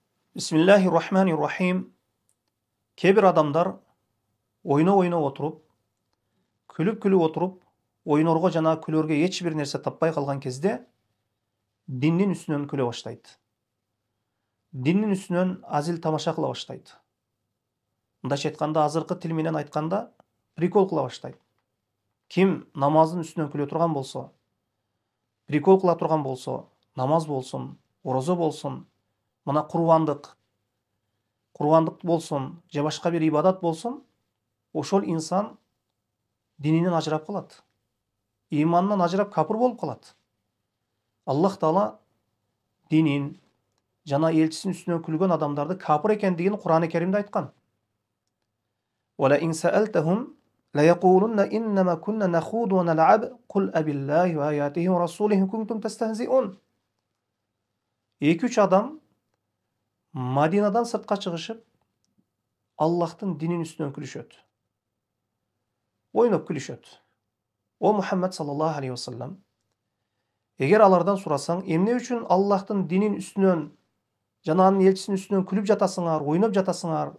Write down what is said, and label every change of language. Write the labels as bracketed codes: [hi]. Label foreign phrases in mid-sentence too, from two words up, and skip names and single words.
[ar] Bismillahirrahmanirrahim. [kk] Кейбір адамдар ойнап отырып, күліп отырып, [ky] ойнорго жана күлөргө эч бир нерсе таппай калган кезде диндин үстүнөн күлө баштайт. Диндин үстүнөн азил тамаша кыла баштайт. Мындайча айтканда, азыркы тил менен айтканда, прикол кыла баштайт. Ким намаздын үстүнөн күлө турган болсо, прикол кыла турган болсо, намаз болсун, орозо болсун, мына курбандык болсун, же башка бир ибадат болсун, ошол инсан дининен ажырап калат. Иманынан ажырап капыр болуп калат. Аллах Таала динин жана элчисинин үстүнөн күлгөн адамдарды капыр экендигин Кур'ан-ы Керимде айткан. [ar] ولئن سألتهم ليقولن إنما كنا نخوض ونلعب قل أبالله وآياته ورسوله كنتم تستهزئون. [ky] 2-3 адам Madinadan сыртка чыгышып, Аллахтын динин үстүнөн күлүшөт. Ойноп күлүшөт. О Мухаммад [ar] صلى الله عليه وسلم, [ky] эгер алардан сурасаң, эмне үчүн Аллахтын динин үстүнөн жана анын элчисинин үстүнөн күлүп жатасыңар, ойноп жатасыңар?